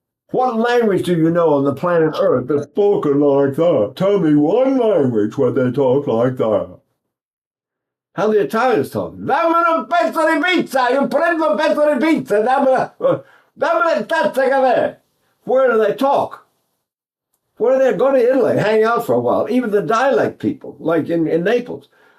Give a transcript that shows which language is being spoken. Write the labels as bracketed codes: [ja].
[en] What language do you know on the planet Earth that's spoken like that? Tell me one language where they talk like that. How the Italians talk. [it] Dammi un pezzo di pizza, io prendo un pezzo di pizza, dammi la tazza caffè. [en] Where do they talk? Where do they go to Italy, hang out for a while? Even the dialect people, like in Naples.